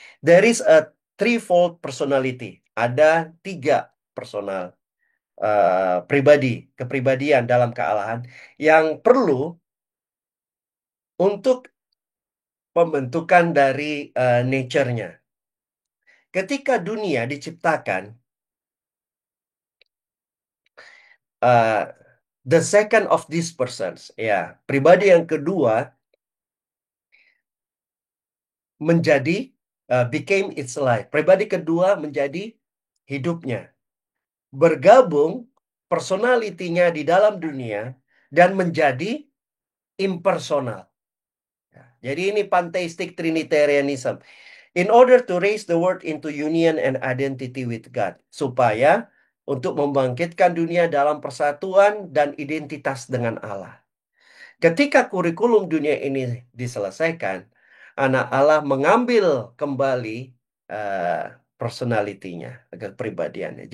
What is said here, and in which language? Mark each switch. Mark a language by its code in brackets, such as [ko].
[en] There is a threefold personality. [id] Ada tiga personal pribadi, kepribadian dalam kealahan yang perlu untuk pembentukan dari nature-nya. Ketika dunia diciptakan, uh, [en] the second of these persons, [id] ya, pribadi yang kedua menjadi [en] became its life. [id] Pribadi kedua menjadi hidupnya. Bergabung personalitinya di dalam dunia dan menjadi impersonal. Ya, jadi ini pantheistic Trinitarianism. [en] In order to raise the world into union and identity with God. [id] Supaya untuk membangkitkan dunia dalam persatuan dan identitas dengan Allah. Ketika kurikulum dunia ini diselesaikan, anak Allah mengambil kembali uh, personalitinya, kepribadiannya.